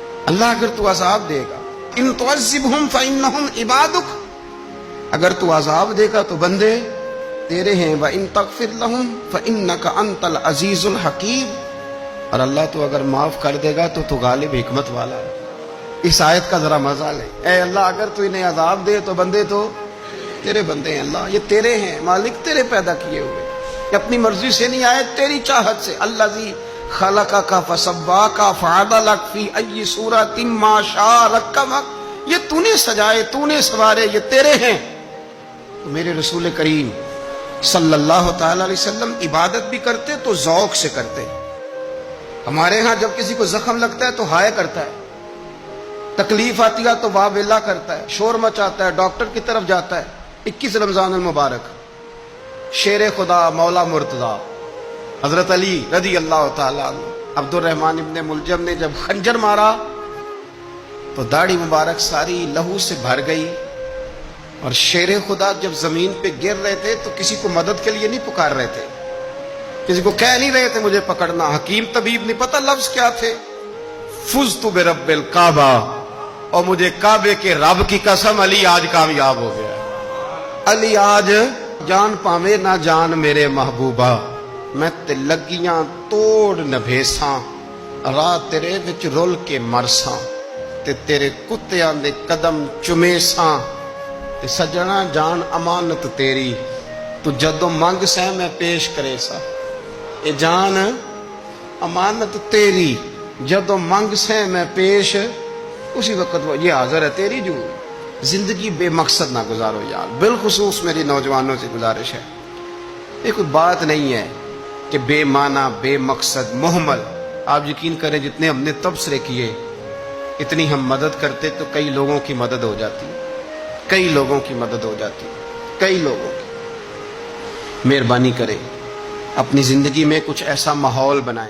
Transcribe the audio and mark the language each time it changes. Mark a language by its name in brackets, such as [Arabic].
[Urdu] اللہ اگر تو عذاب دے گا، [Arabic] ان تعذبہم فإنہم عبادک، [Urdu] اگر تو عذاب دے گا تو بندے تیرے ہیں. [Arabic] وَإِن تَغْفِرْ لَهُمْ فَإِنَّكَ أَنْتَ الْعَزِيزُ الْحَكِيمُ، [Urdu] اور اللہ تو اگر معاف کر دے گا تو غالب حکمت والا ہے. اس آیت کا ذرا مزہ لیں. اے اللہ اگر تو انہیں عذاب دے تو بندے تو تیرے بندے ہیں. اللہ یہ تیرے ہیں، مالک تیرے پیدا کیے ہوئے، یہ اپنی مرضی سے نہیں آئے، تیری چاہت سے. [Arabic] الذی خلقک فسواک فعدلک فی ای صورۃ ما شاء رکبک، [Urdu] یہ تو نے سجائے، تو نے سوارے، یہ تیرے ہیں. تو میرے رسول کریم صلی اللہ تعالی علیہ وسلم عبادت بھی کرتے تو ذوق سے کرتے. ہمارے ہاں جب کسی کو زخم لگتا ہے تو ہائے کرتا ہے، تکلیف آتی ہے تو واہ ویلا کرتا ہے، شور مچاتا ہے، ڈاکٹر کی طرف جاتا ہے. 21 رمضان المبارک شیر خدا مولا مرتضی حضرت علی رضی اللہ تعالیٰ عنہ، عبد الرحمن ابن ملجم نے جب خنجر مارا تو داڑھی مبارک ساری لہو سے بھر گئی. اور شیر خدا جب زمین پہ گر رہے تھے تو کسی کو مدد کے لیے نہیں پکار رہے تھے، کسی کو کہہ نہیں رہے تھے مجھے پکڑنا. حکیم طبیب نہیں پتہ لفظ کیا تھے، [Arabic] فزت برب الکعبہ، [Urdu] اور مجھے کعبے کے رب کی قسم علی آج کامیاب ہو گیا. [Punjabi] علی آج جان پاوے نہ جان میرے محبوبہ، میں تے لگیاں توڑ نبھیساں، راہ تیرے وچ رول کے مرساں، تے تیرے کتیاں دے قدم چمیساں، تے سجنا جان امانت تیری، تو جدو منگ سہ میں پیش کرے سا. اے جان [Urdu] امانت تیری جدو منگ سے میں پیش، اسی وقت وہ یہ حاضر ہے تیری جو۔ زندگی بے مقصد نہ گزارو یار، بالخصوص میری نوجوانوں سے گزارش ہے، یہ کوئی بات نہیں ہے کہ بے معنی بے مقصد مہمل۔ آپ یقین کریں جتنے ہم نے تبصرے کیے، اتنی ہم مدد کرتے تو کئی لوگوں کی مدد ہو جاتی، کئی لوگوں کی مدد ہو جاتی، کئی لوگوں کی۔ مہربانی کریں اپنی زندگی میں کچھ ایسا ماحول بنائیں